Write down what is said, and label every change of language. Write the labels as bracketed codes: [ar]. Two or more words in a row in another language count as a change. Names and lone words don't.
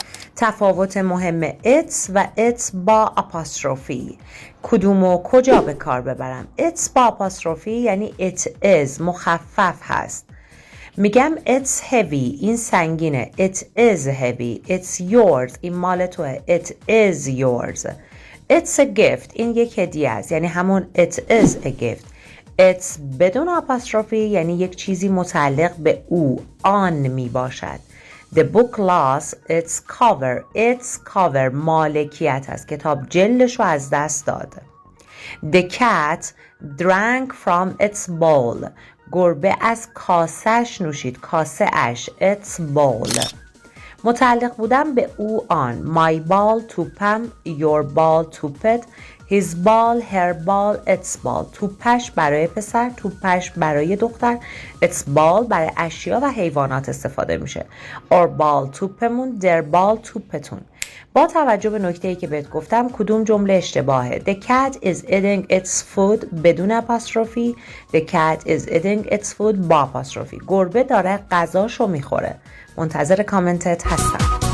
[fa] تفاوت مهم it's و it's با آپاستروفی. کدومو کجا به کار ببرم؟ it's با آپاستروفی یعنی [en] it is [fa] مخفف هست. میگم [en] it's heavy [fa] این سنگینه. [en] it is heavy. it's yours [fa] این مال توه. [en] it is yours. it's a gift [fa] این یک هدیه است یعنی همون [en] it is a gift. [fa] it's بدون آپاستروفی یعنی یک چیزی متعلق به او آن می باشد. [en] The book lost its cover. its cover [fa] مالکیت است. کتاب جلدش رو از دست داد. [en] The cat drank from its bowl. [fa] گربه از کاسه‌اش نوشید. کاسه اش. [en] its bowl. [fa] متعلق بودن به او آن. [en] My ball توپم. Your ball توپت. His ball, her ball, its ball. [fa] توپش برای پسر، توپش برای دختر. [en] Its ball [fa] برای اشیا و حیوانات استفاده میشه. [en] Our ball توپمون. Their ball توپتون. [fa] با توجه به نکته‌ای که بهت گفتم کدوم جمله اشتباهه؟ [en] The cat is eating its food [fa] بدون آپاستروفی. [en] The cat is eating its food [fa] با آپاستروفی. گربه داره غذاشو میخوره. منتظر کامنتت هستم.